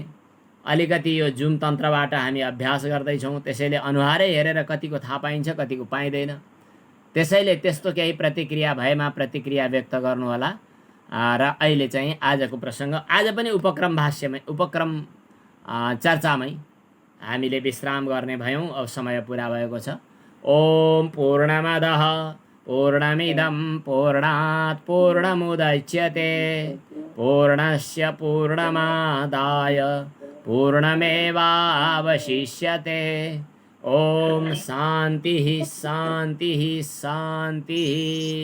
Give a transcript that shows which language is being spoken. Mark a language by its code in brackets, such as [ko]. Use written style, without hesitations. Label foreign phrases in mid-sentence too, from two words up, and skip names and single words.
[ne] अलिकति यो जुम तन्त्रबाट हामी अभ्यास गर्दैछौँ, त्यसैले अनुहारै हेरेर कतिको थाहा पाइन्छ कतिको पाइँदैन। त्यसैले त्यस्तो केही प्रतिक्रिया भएमा प्रतिक्रिया व्यक्त गर्नुहोला। र अहिले चाहिँ आजको प्रसङ्ग, आज पनि उपक्रम भाष्यमै, उपक्रम चर्चामै हामीले विश्राम गर्ने भयौँ। अब समय पुरा भएको छ। [sa] ओम पूर्णमदः पूर्णमिदं पूर्णात् पूर्णमुदच्यते पूर्णस्य पूर्णमादाय पूर्णमेवावशिष्यते। ओम शान्तिः शान्तिः शान्तिः।